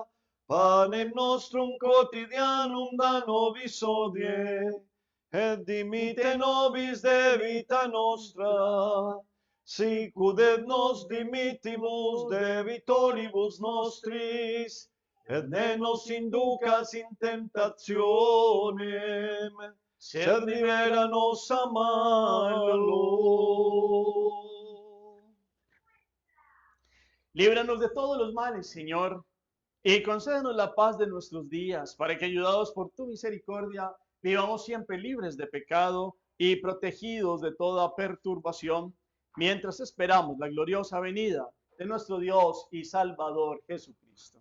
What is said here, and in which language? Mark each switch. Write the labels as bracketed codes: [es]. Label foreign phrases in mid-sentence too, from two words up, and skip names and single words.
[la] Panem nostrum quotidianum da nobis hodie, et dimitte nobis debita nostra, sicut et nos dimittimus debitoribus nostris, et ne nos inducas in tentationem, sed libera nos a malo. [es] líbranos de todos los males, Señor, y concédenos la paz de nuestros días, para que, ayudados por tu misericordia, vivamos siempre libres de pecado y protegidos de toda perturbación, mientras esperamos la gloriosa venida de nuestro Dios y Salvador Jesucristo.